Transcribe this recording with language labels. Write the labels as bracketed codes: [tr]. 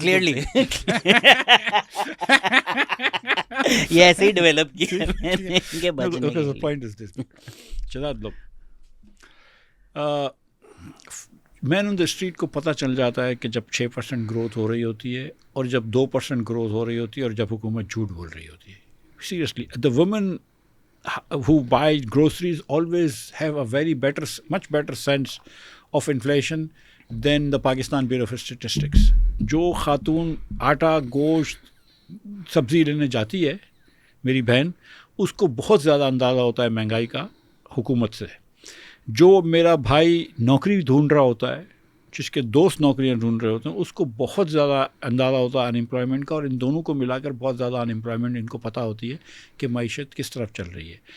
[ur] Clearly یہ ایسے ہی develop کیا کہ بچنے کے لیے. [en] Point is this. [ur] چلا لو, [en] man on the street [ur] کو پتہ چل جاتا ہے کہ جب 6% گروتھ ہو رہی ہوتی ہے, اور جب 2% گروتھ ہو رہی ہوتی ہے, اور جب حکومت جھوٹ بول رہی ہوتی ہے. [en] Seriously, the women who buy groceries always have a much better sense of inflation than the Pakistan Bureau of Statistics. [ur] جو خاتون آٹا, گوشت, سبزی لینے جاتی ہے, میری بہن, اس کو بہت زیادہ اندازہ ہوتا ہے مہنگائی کا حکومت سے. جو میرا بھائی نوکری ڈھونڈ رہا ہوتا ہے, جس کے دوست نوکریاں ڈھونڈ رہے ہوتے ہیں, اس کو بہت زیادہ اندازہ ہوتا ہے ان امپلائمنٹ کا, اور ان دونوں کو ملا کر بہت زیادہ ان امپلائمنٹ ان کو پتہ ہوتی ہے کہ معیشت کس طرف چل رہی ہے.